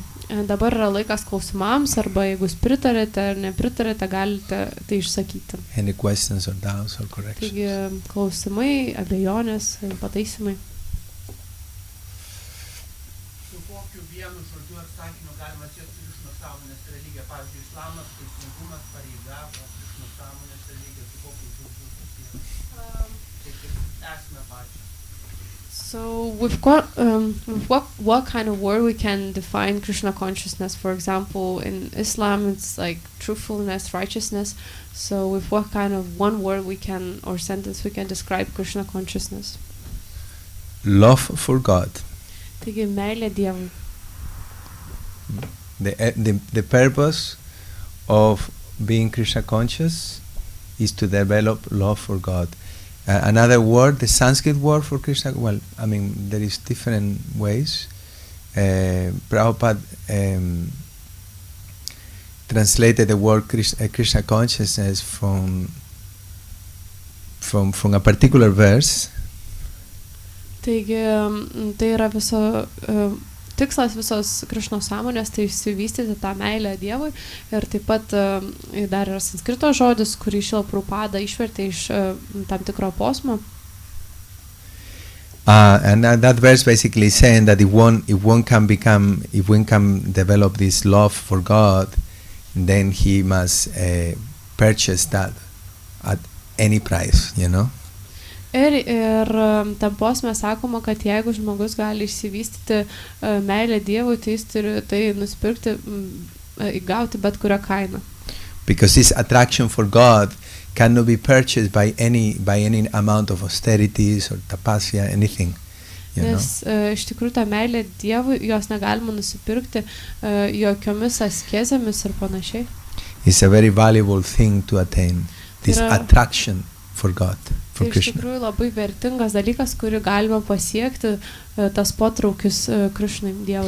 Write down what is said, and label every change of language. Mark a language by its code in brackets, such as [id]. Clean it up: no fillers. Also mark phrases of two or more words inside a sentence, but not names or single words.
[lt] Dabar yra laikas klausimams, arba jeigu jūs pritarėte ar nepritarėte, galite tai išsakyti. [en] Any questions or doubts or corrections? [lt] Taigi klausimai, abejonės, pataisimai. Su kokiu vienu žodžiu ar sakiniu galima siekti Krišnos sąmonės religija, pavyzdžiui, islamas, teisingumas, pareiga, Krišnos sąmonės religija, su kokiu žodžiu susijęs. Tai kaip esmę pačią. [en] So what kind of word we can define Krishna consciousness? For example, in Islam, it's like truthfulness, righteousness. So with what kind of one word we can, or sentence we can describe Krishna consciousness? Love for God. [lt] Taigi meilė Dievui. [en] The purpose of being Krishna conscious is to develop love for God. Another word, the Sanskrit word for Krishna, well, I mean, there is different ways. Prabhupada translated the word Krishna consciousness from a particular verse. [lt] Taigi, tai yra tikslas visos Krišnos sąmonės, tai išsivystyti tą meilę Dievui. Ir taip pat dar yra sanskrito žodis, kurį Šrila Prabhupada išvertė iš tam tikro posmo. [en] And that verse basically is saying that if one can develop this love for God, then he must purchase that at any price, you know. [lt] Ir tam posme sakoma, kad jeigu žmogus gali išsivystyti meilę Dievui, tai jis turi tai nusipirkti, įgauti bet kurią kainą. [en] Because this attraction for God cannot be purchased by any amount of austerities or tapasya, anything. [lt] Nes iš tikrųjų ta meilė Dievui, jos negalima nusipirkti jokiomis askezėmis ir panašiai. [en] It's a very valuable thing to attain, this attraction for God, for [lt] Tai iš Krishna. tikrųjų labai vertingas dalykas, kurį galima pasiekti, tas potraukis Krishnai, Dievui.